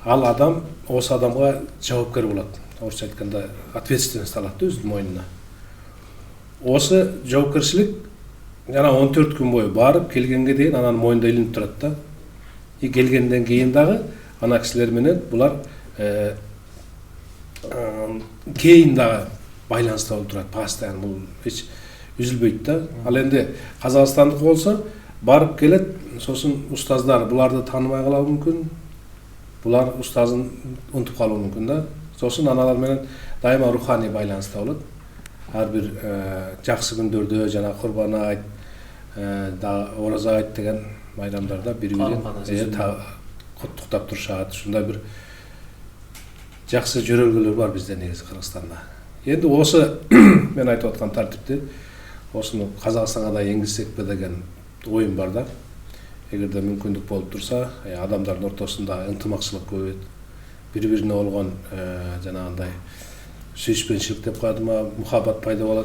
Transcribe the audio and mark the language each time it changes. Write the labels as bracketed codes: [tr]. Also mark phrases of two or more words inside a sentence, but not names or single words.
[kk] Ал адам осы адамға жауапкер болады. Орысша айтқанда ответственность алады өзінің мойнына. Осы жауапкершілік жаңа 14 күн бойы барып келгенге дейін ананың мойнында ілініп тұрады да. [ky] Келгенден кейін дағы ана кісілер менен бұлар кейін дагы байланыста болуп турат, постоянно, бул эч үзүлбөйт да. Ал энди Казакстандык болсо барып келет, сосын устаздар буларды тааныбай калуу мүмкүн, булар устазын унутуп калуу мүмкүн да. Сосын аналар менен дайыма руханий байланыста болот. Ар бир жакшы күндөрдө, жана Курбан айт, Ораза айт деген байрамдарда бири-бирин куттуктап турушат. Ушундай бир жакшы жөрөлгөлөр бар бизде негизи Кыргызстанда. Енді осы мен айтып аткан тартипти осуну Казакстанга да энгизсекпи деген оюм бар да. Эгерде мүмкүндүк болуп турса, адамдардын ортосунда ынтымакчылык көбөйөт. Бири-бирине болгон жанагындай сүйүшпөнчүлүк деп коядымы, мухаббат пайда болот.